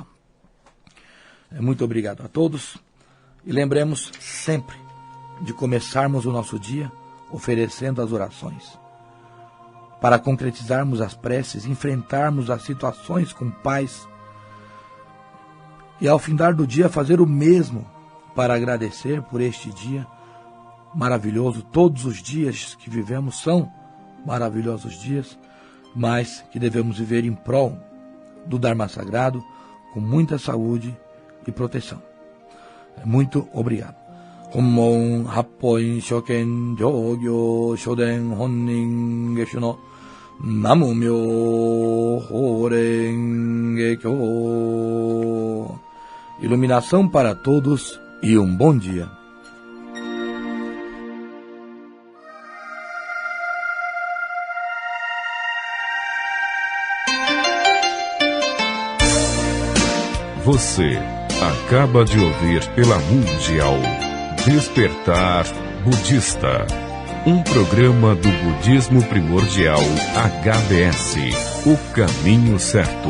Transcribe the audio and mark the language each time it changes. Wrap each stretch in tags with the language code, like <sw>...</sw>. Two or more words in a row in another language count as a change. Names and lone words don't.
<pt>Muito obrigado a todos e lembremos sempre de começarmos o nosso dia oferecendo as orações, para concretizarmos as preces, enfrentarmos as situações com paz e ao findar do dia fazer o mesmo para agradecer por este dia maravilhoso. Todos os dias que vivemos são maravilhosos dias, mas que devemos viver em prol do Dharma Sagrado com muita saúde e proteção. Muito obrigado.</pt> <ja>本門八品上行所伝本因下種の南無妙法蓮華経.</ja> <pt>Iluminação para todos e um bom dia. Você acaba de ouvir pela Mundial Despertar Budista, um programa do Budismo Primordial HBS, o caminho certo.</pt>